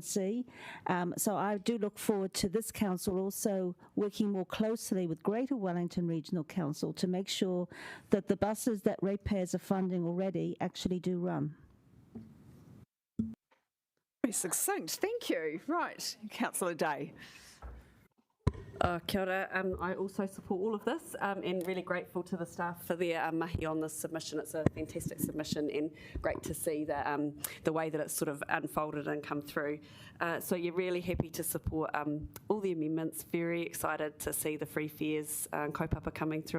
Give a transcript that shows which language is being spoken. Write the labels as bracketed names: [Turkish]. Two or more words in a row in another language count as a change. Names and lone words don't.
[English] So I do look forward to this council also working more closely with Greater Wellington Regional Council to make sure that the buses that ratepayers are funding already actually do run. Very succinct, thank you. Right, Councillor Day. [Māori] Kia ora. [English] I also support all of this and really grateful to the staff for their mahi on this submission. It's a fantastic submission and great to see the way that it's sort of unfolded and come through. So you're really happy to support all the amendments. Very excited to see the free fares kaupapa coming through.